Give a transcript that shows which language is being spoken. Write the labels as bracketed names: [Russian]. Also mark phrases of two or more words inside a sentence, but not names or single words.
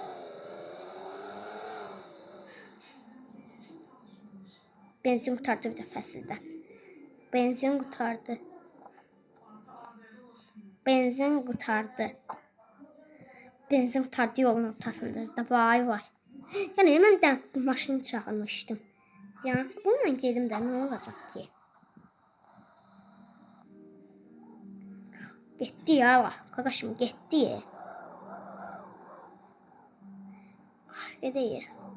[Azerbaijani] Benzin kurtardı bir də fəsildə. Benzin kurtardı. Benzin kurtardı. Benzin kurtardı yolun ortasında. Vay vay. Yani mən də maşını çağırmışdım. Yani bununla gedim də nə olacaq ki? Getdi ya Allah. Qaqaşım getdi. Gedək.